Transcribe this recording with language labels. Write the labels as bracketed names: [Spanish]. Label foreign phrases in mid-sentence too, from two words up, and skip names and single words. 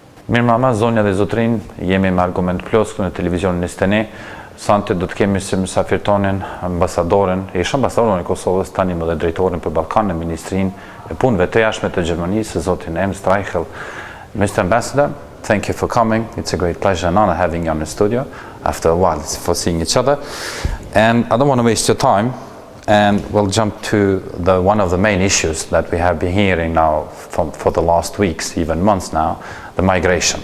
[Albanian] Mirëmbrëma, zonja dhe zotrin, jemi me Argument Plus në televizionin Ministrine. Sante do të kemi si mysafir tonin ambasadorin, ish ambasadorin e Kosovës, tani më dhe drejtorin për Ballkanin, Ministrinë e punëve të jashtme të Gjermanisë, zotin Ernst Reichel. [English] Mr. Ambassador, thank you for coming. It's a great pleasure and honor having you on the studio after a while for seeing each other. And I don't want to waste your time, and we'll jump to one of the main issues that we have been hearing now for the last weeks, even months now, the migration.